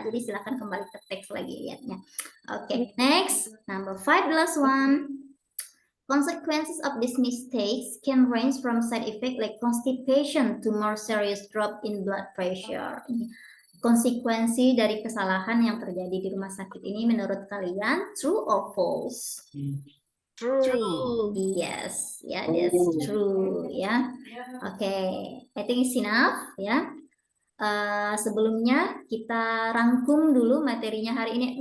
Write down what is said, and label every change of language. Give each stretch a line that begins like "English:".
Indonesian: Jadi silakan kembali ke teks lagi lihatnya.
English: Oke, next, number 5, the last one. Consequences of these mistakes can range from side effect like constipation to more serious drop in blood pressure.
Indonesian: Konsekuensi dari kesalahan yang terjadi di rumah sakit ini menurut kalian
English: true or false? True. Yes, yeah, that's true ya. Oke, I think it's enough ya.
Indonesian: Sebelumnya kita rangkum dulu materinya hari ini.